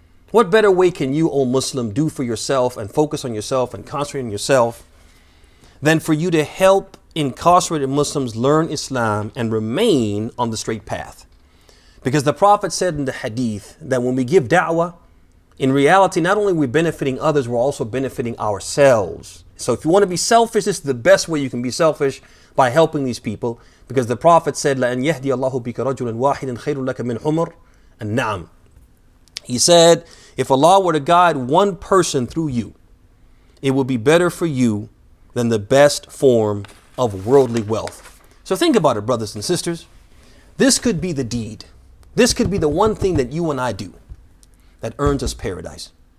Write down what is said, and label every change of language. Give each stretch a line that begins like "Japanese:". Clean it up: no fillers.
English: What better way can you, O Muslim, do for yourself and focus on yourself and concentrate on yourself than for you to help incarcerated Muslims learn Islam and remain on the straight path? Because the Prophet said in the hadith that when we give da'wah, in reality, not only are we benefiting others, we're also benefiting ourselves. So if you want to be selfish, this is the best way you can be selfish, by helping these people. Because the Prophet said,
Arabic: لَأَنْ يَهْدِيَ اللَّهُ بِكَ رَجُلًا وَاحِدًا خَيْرٌ لَكَ مِنْ حُمُرٍ النَّعَمِ.
English: He said, if Allah were to guide one person through you, it would be better for you than the best form of worldly wealth. So think about it, brothers and sisters. This could be the deed. This could be the one thing that you and I do that earns us paradise.